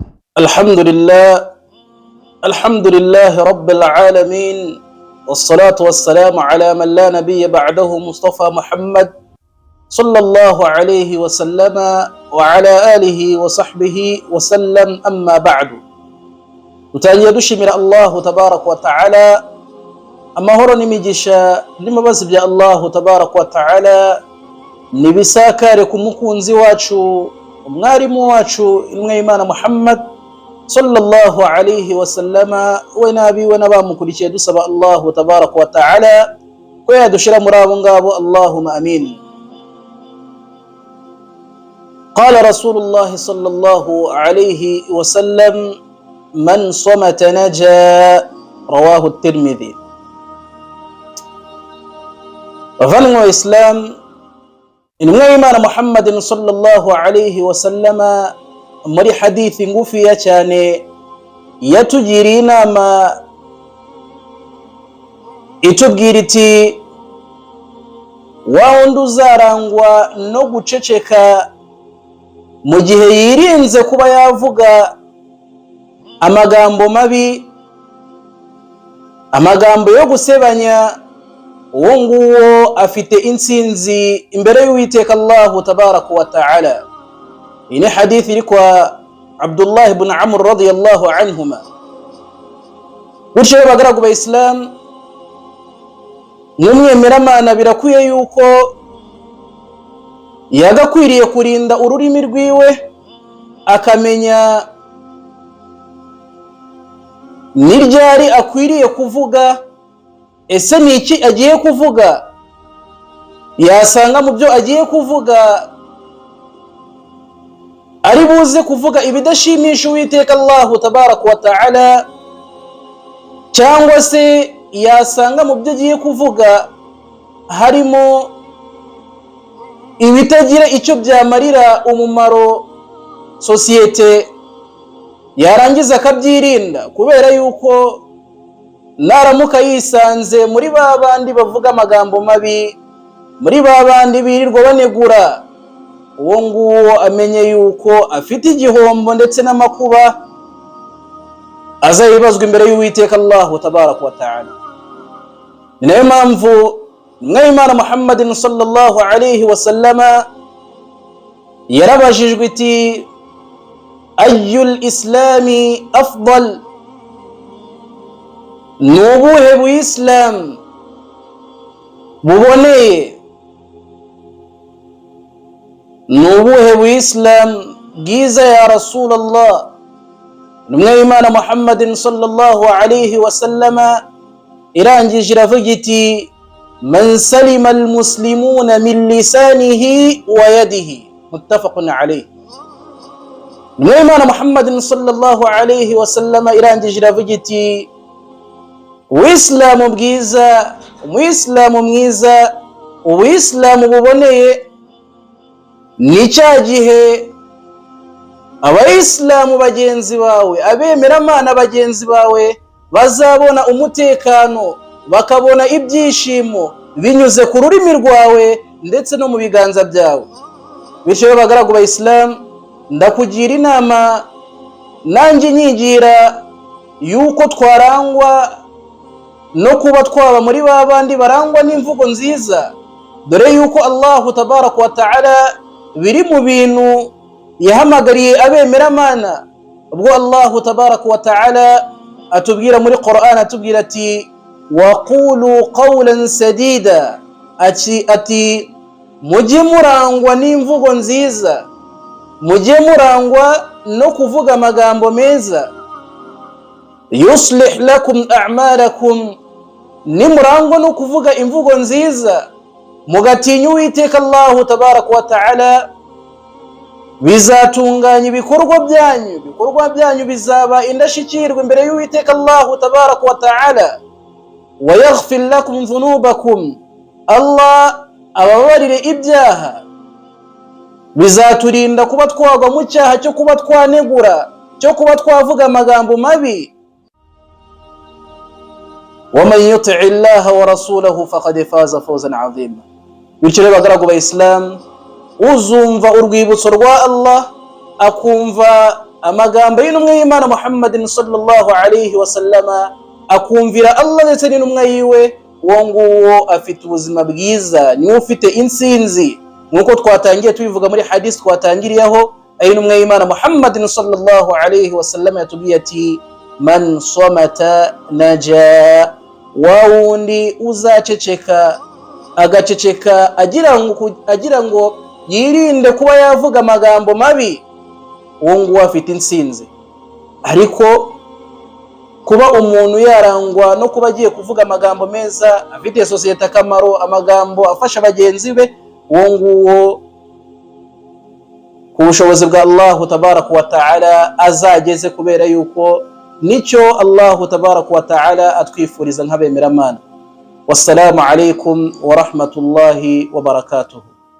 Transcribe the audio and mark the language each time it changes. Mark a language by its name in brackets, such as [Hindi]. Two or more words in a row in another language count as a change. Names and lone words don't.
[Arabic] الحمد لله رب العالمين، والصلاة والسلام على من لا نبي بعده مصطفى محمد صلى الله عليه وسلم وعلى آله وصحبه وسلم. أما بعد، [Kinyarwanda] tutangiye dushimira [Arabic] الله تبارك وتعالى, [Kinyarwanda] amahoro n'imigisha n'imbabazi bya [Arabic] الله تبارك وتعالى [Kinyarwanda] nibisakare ku mukunzi wacu, umwarimu wacu, intumwa y'Imana Muhammad [Arabic] صلى الله عليه وسلم, [Kinyarwanda] we n'abiwe n'abamukurikiye, dusaba [Arabic] الله تبارك وتعالى [Kinyarwanda] ko yadushira muri abo ngabo. [Arabic] اللهم آمين. قال رسول الله صلى الله عليه وسلم، من صمت نجا، رواه الترمذي. [Kinyarwanda] Bavandimwe wa Islam, intumwa y'Imana Muhammadin [Arabic] صلى الله عليه وسلم [Kinyarwanda] muri hadithi ngufiya cyane yatugiriye inama itubwira iti, wa wundi uzarangwa no guceceka mu gihe yirinze kuba yavuga amagambo mabi, amagambo yo gusebanya, uwo nguwo afite intsinzi imbere y'Uwiteka [Arabic] الله تبارك وتعالى. [Kinyarwanda] Ini hadithi iri kwa Abdullah ibn Amr [Arabic] رضي الله عنهما. [Kinyarwanda] Bityo bagaragu ba Islam, n'umwemeramana birakwiye yuko yagakwiriye kurinda ururimi rwiwe, akamenya niryari akwiriye kuvuga, ese ni iki agiye kuvuga. Yasanga mu byo agiye kuvuga ari buze kuvuga ibidashimisha Uwiteka [Arabic] الله تبارك وتعالى, [Kinyarwanda] cyangwa se yasanga mu byo agiye kuvuga harimo ibitagira icyo byamarira umumaro sosiyete, yarangiza akabyirinda, kubera yuko naramuka yisanze muri ba bandi bavuga amagambo mabi, muri ba bandi birirwa banegura, uwo nguwo amenye yuko afite igihombo ndetse n'amakuba azayibazwa imbere y'Uwiteka [Arabic] الله تبارك وتعالى. [Kinyarwanda] Ni nayo mpamvu intumwa y'Imana Muhammadin [Arabic] صلى الله عليه وسلم [Kinyarwanda] yarabajijwe iti, [Arabic] أي الإسلام أفضل, [Kinyarwanda] ni ubuhe buyisilamu buboneye, ni ubuhe buyisilamu bwiza [Arabic] يا رسول الله. [Kinyarwanda] Intumwa y'Imana Muhammadin [Arabic] صلى الله عليه وسلم [Kinyarwanda] irangije iravuga iti, [Arabic] من سلم المسلمون من لسانه ويده، متفق عليه. [Kinyarwanda] Intumwa y'Imana Muhammadin [Arabic] صلى الله عليه وسلم [Kinyarwanda] irangije iravuga iti, Uwisilamu bwiza, umuyisilamu mwiza, ubuyisilamu buboneye ni cya gihe abayisilamu bagenzi bawe, abemeramana bagenzi bawe bazabona umutekano, bakabona ibyishimo binyuze ku rurimi rwawe ndetse no mu biganza byawe. Bityo bagaragu ba Islam, ndakugira inama nanjye nyigira yuko twarangwa no kuba twaba muri ba bandi barangwa n'imvugo nziza, dore yuko [Arabic] الله تبارك وتعالى [Kinyarwanda] biri mu bintu yahamagariye abemeramana. Ubwo [Arabic] الله تبارك وتعالى [Kinyarwanda] atubwira muri Qur'an, atubwira ati, [Arabic] وقولوا قولا سديدا, [Kinyarwanda] ati mujye murangwa n'imvugo nziza, mujye murangwa no kuvuga amagambo meza. [Arabic] يصلح لكم أعمالكم, [Kinyarwanda] nimurangwa no kuvuga imvugo nziza, mugatinya Uwiteka [Arabic] الله تبارك وتعالى, [Kinyarwanda] bizatunganya ibikorwa byanyu bizaba indashikirwa imbere y'Uwiteka [Arabic] الله تبارك وتعالى. ويغفر لكم ذنوبكم, [Kinyarwanda] Allah ababarire ibyaha. Bizaturinda kuba twagwa mu cyaha cyo kuba twanegura, cyo kuba twavuga amagambo mabi. [Arabic] ومن يطع الله ورسوله فقد فاز فوزا عظيما. [Kinyarwanda] Bityo bagaragu ba Islam, uzumva urwibutso rwa Allah, akumva amagambo y'intumwa y'Imana Muhammadin [Arabic] صلى الله عليه وسلم, [Kinyarwanda] akumvira Allah ndetse n'intumwa yiwe, uwo nguwo afite ubuzima bwiza, niwe ufite intsinzi. Nkuko twatangiye tubivuga muri hadith twatangiriyeho, intumwa y'Imana Muhammadin [Arabic] صلى الله عليه وسلم [Kinyarwanda] yatubwiye ati [Arabic] من صمت نجا, [Kinyarwanda] wa wundi uzaceceka agaceceka agira ngo yirinde kuba yavuga amagambo mabi, uwo nguwo afite intsinzi. Ariko kuba umuntu yarangwa no kuba agiye kuvuga amagambo meza afitiye sosiyete akamaro, amagambo afasha bagenzi be, uwo nguwo ku bushobozi bwa [Arabic] الله تبارك وتعالى [Kinyarwanda] azageze, kubera yuko nicyo [Arabic] الله تبارك وتعالى [Kinyarwanda] atwifuriza nk'abemeramana. [Arabic] والسلام عليكم ورحمة الله وبركاته.